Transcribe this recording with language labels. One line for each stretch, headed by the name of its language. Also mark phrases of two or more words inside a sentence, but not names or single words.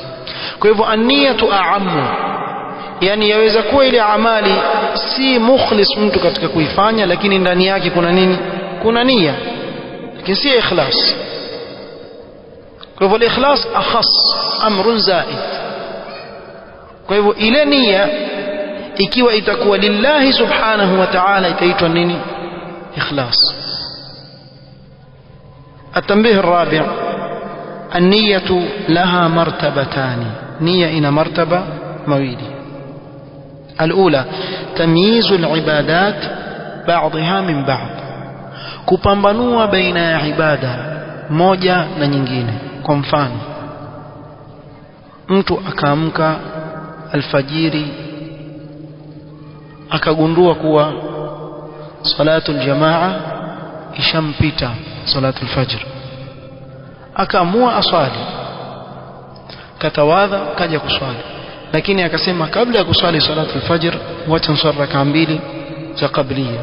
Swahili: kwa hivyo
Arabic: النية أعم,
Swahili: yani yaweza kuwa ile amali si mukhlis mtu katika kuifanya, lakini ndani yake kuna nini, kuna nia, lakini si ikhlas. kwa hivyo
Arabic: الإخلاص أخص، أمر زائد.
Swahili: kwa hivyo ile nia ikiwa itakuwa
Arabic: لله سبحانه وتعالى
Swahili: itaitwa nini, ikhlas.
Arabic: التنبيه الرابع: النية لها مرتبتان، نية إن مرتبة مويلي. الأولى: تمييز العبادات بعضها من بعض،
Swahili: kupambanua baina ya ibada moja na nyingine. kwa mfano, mtu akaamka alfajiri akagundua kuwa
Arabic: صلاة الجماعة
Swahili: ishampita,
Arabic: صلاة الفجر,
Swahili: akaamua aswali, katawadha kaja kuswali, lakini akasema kabla ya kuswali
Arabic: صلاة الفجر
Swahili: wacha niswali rak'a mbili za qabliya.